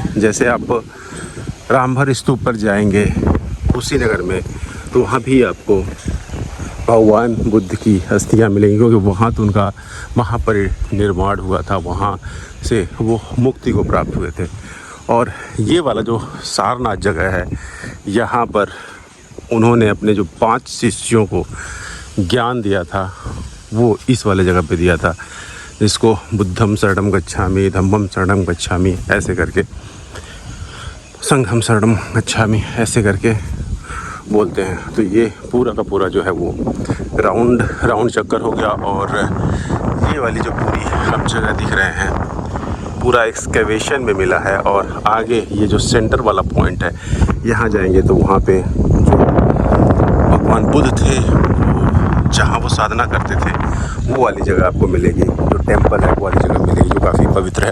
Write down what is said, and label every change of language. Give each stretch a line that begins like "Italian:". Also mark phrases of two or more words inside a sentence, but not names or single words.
Hindi: जैसे आप रामभर स्तूप पर जाएंगे कुशीनगर में तो वहाँ भी आपको भगवान बुद्ध की अस्थियाँ मिलेंगी, क्योंकि वहाँ तो उनका महापरिनिर्वाण हुआ था, वहाँ से वो मुक्ति को प्राप्त हुए थे। और ये वाला जो सारनाथ जगह है, यहाँ पर उन्होंने अपने जो 5 शिष्यों को ज्ञान दिया था वो इस वाले जगह पे दिया था, जिसको
Pali: बुद्धम शरणम गच्छामि, धम्मम शरणम गच्छामि
Hindi: ऐसे करके,
Pali: संघम शरणम गच्छामि
Hindi: ऐसे करके बोलते हैं। तो ये पूरा का पूरा जो है वो राउंड चक्कर हो गया। और ये वाली जो पूरी हम जगह दिख रहे हैं पूरा एक्सकैवेशन में मिला है। और आगे ये जो सेंटर वाला पॉइंट है, यहाँ जाएंगे तो वहाँ पे जो भगवान बुद्ध थे जहाँ वो साधना करते थे वो वाली जगह आपको मिलेगी, जो टेम्पल है वो वाली जगह मिलेगी, जो काफ़ी पवित्र है।